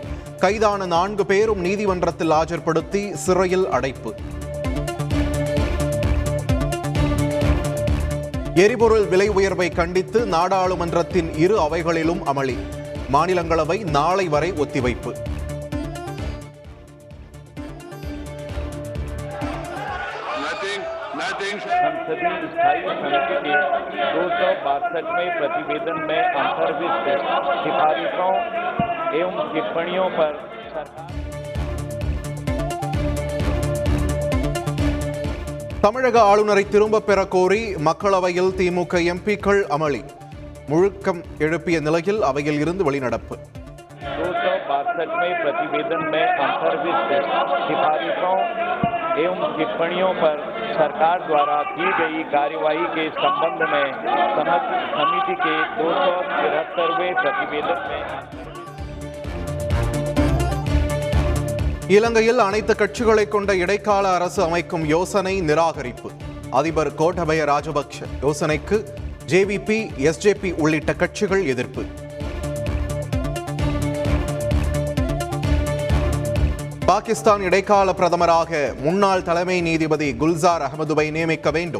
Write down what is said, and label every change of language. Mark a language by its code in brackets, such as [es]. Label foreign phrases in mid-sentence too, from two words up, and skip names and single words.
[ta] கைதான 4 பேரும் நீதிமன்றத்தில் ஆஜர்படுத்தி சிறையில் அடைப்பு. எரிபொருள் விலை உயர்வை கண்டித்து நாடாளுமன்றத்தின் இரு அவைகளிலும் அமளி. மாநிலங்களவை நாளை வரை ஒத்திவைப்பு. [hi] संसदीय स्थायी समिति के 262वें प्रतिवेदन में अंतर्विष्ट सिफारिशों एवं टिप्पणियों पर [ta] தமிழக ஆளுநரை திரும்ப பெற கோரி மக்களவையில் திமுக எம்பிக்கள் அமளி. முழக்கம் எழுப்பிய நிலையில் அவையில் இருந்து வெளிநடப்பு. [hi] 262वें प्रतिवेदन में अंतर्विष्ट सिफारिशों एवं टिप्पणियों पर सरकार द्वारा की गई कार्यवाही के संबंध में समिति के 273वें प्रतिवेदन में [ta] இலங்கையில் அனைத்து கட்சிகளை கொண்ட இடைக்கால அரசு அமைக்கும் யோசனை நிராகரிப்பு. அதிபர் கோட்டபய ராஜபக்ஷ யோசனைக்கு ஜேவிபி, எஸ்ஜேபி உள்ளிட்ட கட்சிகள் எதிர்ப்பு. பாகிஸ்தான் இடைக்கால பிரதமராக முன்னாள் தலைமை நீதிபதி குல்சார் அகமதுவை நியமிக்க வேண்டும்.